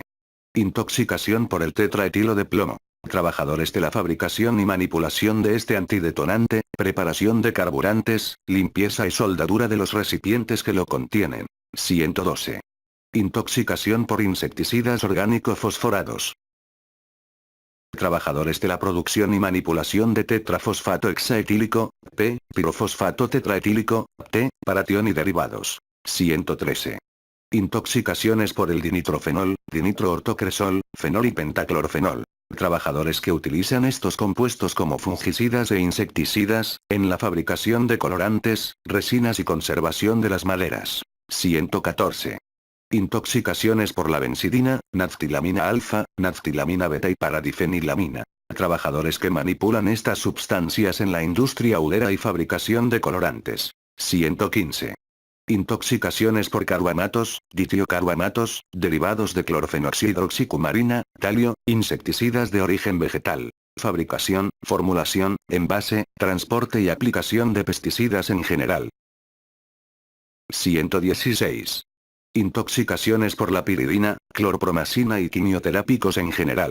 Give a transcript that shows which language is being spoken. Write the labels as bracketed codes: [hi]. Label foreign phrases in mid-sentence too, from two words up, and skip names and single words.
[es] Intoxicación por el tetraetilo de plomo. Trabajadores de la fabricación y manipulación de este antidetonante, preparación de carburantes, limpieza y soldadura de los recipientes que lo contienen. 112. Intoxicación por insecticidas orgánico-fosforados. Trabajadores de la producción y manipulación de tetrafosfato hexaetílico, P, pirofosfato tetraetílico, T, paratión y derivados. 113. Intoxicaciones por el dinitrofenol, dinitroortocresol, fenol y pentaclorfenol. Trabajadores que utilizan estos compuestos como fungicidas e insecticidas, en la fabricación de colorantes, resinas y conservación de las maderas. 114. Intoxicaciones por la benzidina, naftilamina alfa, naftilamina beta y paradifenilamina. Trabajadores que manipulan estas sustancias en la industria udera y fabricación de colorantes. 115. Intoxicaciones por carbamatos, ditiocarbamatos, derivados de clorfenoxidroxicumarina, talio, insecticidas de origen vegetal. Fabricación, formulación, envase, transporte y aplicación de pesticidas en general. 116. Intoxicaciones por la piridina, clorpromazina y quimioterápicos en general.